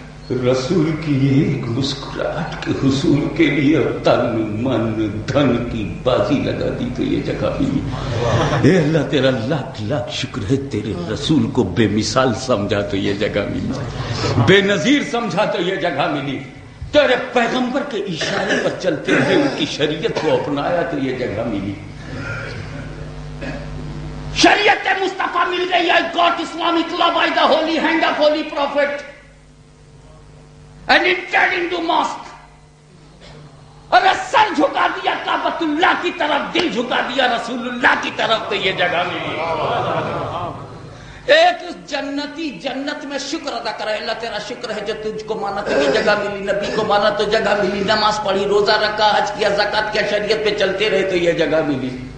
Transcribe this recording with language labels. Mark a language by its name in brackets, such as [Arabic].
[Urdu] رسول کی ایک مسکراہٹ کے حصول کے لیے تن من دھن کی بازی لگا دی تو یہ جگہ ملی. اے اللہ تیرا لاکھ لاکھ شکر ہے، تیرے رسول کو بے مثال سمجھا تو یہ جگہ ملی، بے نظیر سمجھا تو یہ جگہ ملی، تیرے پیغمبر کے اشارے پر چلتے ہوئے ان کی شریعت کو اپنایا تو یہ جگہ ملی. شریعت مصطفیٰ مل گئی. [English] I got Islamic law by the holy hand of holy prophet. and entered into mosque. [Urdu] اور سر جھکا دیا کعبۃ اللہ کی طرف, دل جھکا دیا رسول اللہ کی طرف, تو یہ جگہ ملی. ایک جنتی جنت میں شکر ادا کرے, اللہ تیرا شکر ہے جو تجھ کو مانا تو یہ جگہ ملی, نبی کو مانا تو جگہ ملی, نماز پڑھی, روزہ رکھا, حج کیا, زکات کیا, شریعت پہ چلتے رہے تو یہ جگہ ملی.